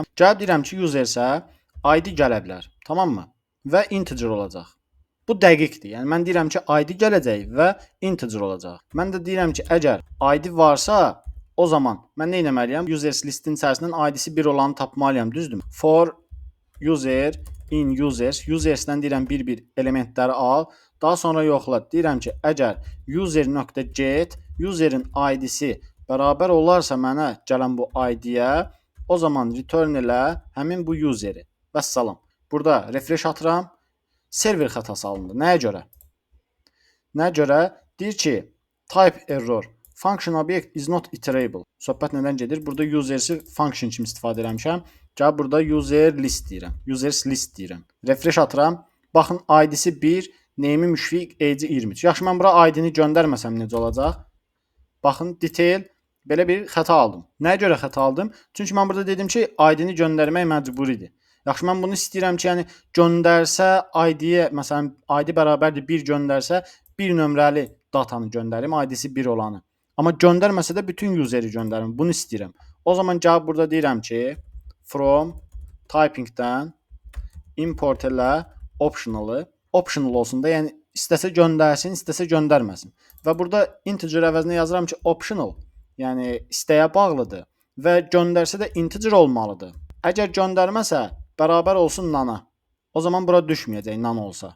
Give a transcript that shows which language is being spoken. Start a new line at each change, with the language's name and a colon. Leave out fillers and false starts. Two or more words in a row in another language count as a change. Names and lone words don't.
Azerbaijani: Gəlib deyirəm ki, user-ə ID gələ bilər. Tamam mı? Və integer olacaq. Bu dəqiqdir. Yəni mən deyirəm ki, ID gələcək və integer olacaq. Mən də deyirəm ki, əgər ID varsa, o zaman mən nə etməliyəm?
English: Users listin
Azerbaijani: içərisindən ID-si 1 olanı tapmalıyam, düzdürmü?
English: For user in users,
Azerbaijani: usersdən deyirəm bir-bir elementləri al, daha sonra yoxla. Deyirəm ki, əgər user.get, userin ID-si bərabər olarsa mənə gələn bu ID-yə, o zaman return elə həmin bu useri. Vəssalam. Burada refresh atıram. Server xətası alındı. Nəyə görə? Nəyə görə? Deyir ki,
English: type error. Function object is not iterable.
Azerbaijani: Söhbət nədən gedir? Burada usersi function kimi istifadə etmişəm. Gəl burada
English: user list
Azerbaijani: deyirəm.
English: Users list
Azerbaijani: deyirəm. Refresh atıram. Baxın, ID-si 1, name'i Müşfiq, age 23. Yaxşı, mən bura ID-ni göndərməsəm necə olacaq? Baxın, detail belə bir xəta aldım. Nəyə görə xəta aldım? Çünki mən burada dedim ki, ID-ni göndərmək məcburidir. Yaxşı, mən bunu istəyirəm ki, yəni göndərsə ID-yə, məsələn, ID bərabərdir 1 göndərsə, 1 nömrəli datanı göndərim, ID-si 1 olanı. Amma göndərməsə də bütün useri göndərim. Bunu istəyirəm. O zaman gəlib burada deyirəm ki,
English: from typing-dən
Azerbaijani: import elə optional-ı. Optional olsun da, yəni istəsə göndərsin, istəsə göndərməsin. Və burada integer əvəzinə yazıram ki, optional, yəni istəyə bağlıdır və göndərsə də integer olmalıdır. Əgər göndərməsə, bərabər olsun nana. O zaman bura düşməyəcək nan olsa.